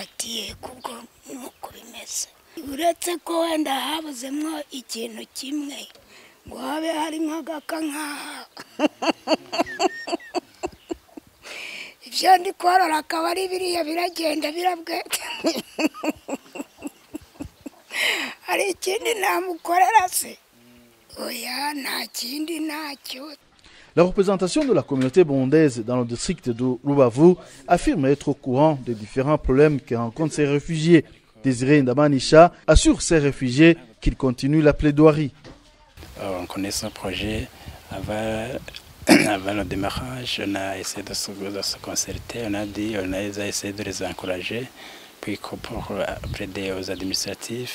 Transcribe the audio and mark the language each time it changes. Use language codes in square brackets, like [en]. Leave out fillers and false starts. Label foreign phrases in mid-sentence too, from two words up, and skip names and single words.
[rn] ati yego ubwo nuko bimeze uretse ko wenda habuzemwo ikintu kimwe ngo habe hari nk'agaka nk'aha je ndi korora akaba ari biriya biragenda birabwete hari ikindi namukorera se oya nta kindi ntacyo. [fr] La représentation de la communauté burundaise dans le district de Rubavu affirme être au courant des différents problèmes que rencontrent ces réfugiés. Désiré Ndamanisha assure ces réfugiés qu'ils continuent la plaidoirie. On connaît ce projet avant le démarrage, on a essayé de se concerter, on a essayé de les encourager, puis pour aider aux administratifs.